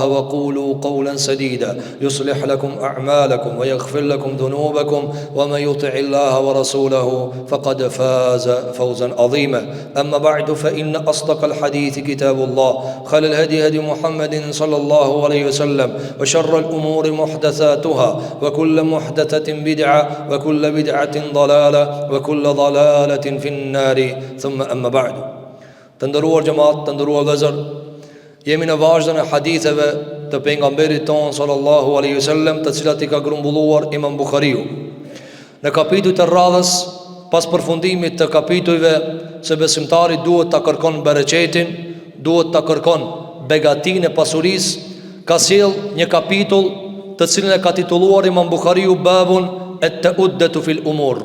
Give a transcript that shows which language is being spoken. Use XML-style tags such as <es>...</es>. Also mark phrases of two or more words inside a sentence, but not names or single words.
<ar>وقولوا قولا سديدا يصلح لكم أعمالكم ويغفر لكم ذنوبكم ومن يطع الله ورسوله فقد فاز فوزا عظيما أما بعد فإن أصدق الحديث كتاب الله خير الهدي هدي محمد صلى الله عليه وسلم وشر الأمور محدثاتها وكل محدثة بدعة وكل بدعة ضلالة وكل ضلالة في النار ثم أما بعد تندروا جماعة تندروا غزر</ar> <sq>jemi në vazhdën e haditheve të pejgamberit ton</sq> <ar>صلى الله عليه وسلم,</ar> <sq>të cilat i ka grumbulluar Imam Buhariu. Në kapitujt e radhës, pas përfundimit të kapitujve se besimtari duhet ta kërkon bereqetin, duhet ta kërkon begatinë e pasurisë, ka sjell një kapitull të cilin e ka titulluar Imam Buhariu</sq> <ar>باب التؤدة في الأمور.</ar>